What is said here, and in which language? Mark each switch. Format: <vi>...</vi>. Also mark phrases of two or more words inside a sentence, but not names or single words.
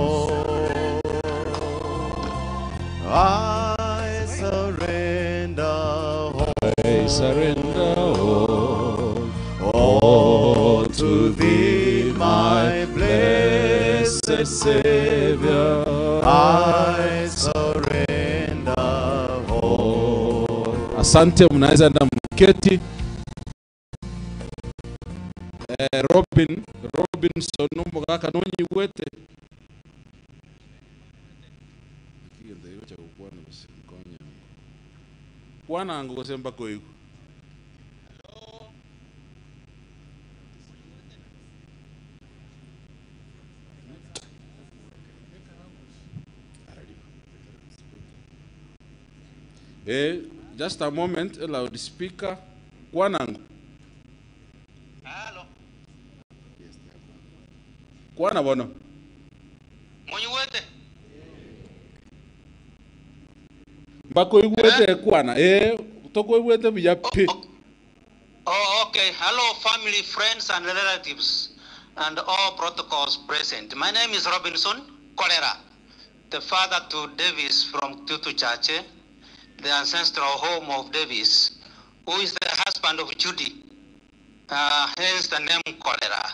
<en>I surrender all to thee, my blessed Savior. I surrender all.</en> <sw>Asante, mnaweza enda mketi.</sw> <guz>Robinson numugaka nonyi wete. Bwana angu kusemba koiku.</guz> <en>Just a moment, a loudspeaker.</en> <guz>Kwanangu. Hello. Kwana bono. Monyuwete. Mbako igwete kwana. Toko igwete biya pi.</guz> <en>Oh, okay. Hello, family, friends, and relatives, and all protocols present. My name is Robinson Kolera, the father to Davis from Tutu Church, the ancestral home of Davis, who is the husband of Judy, hence the name Kolera.</en>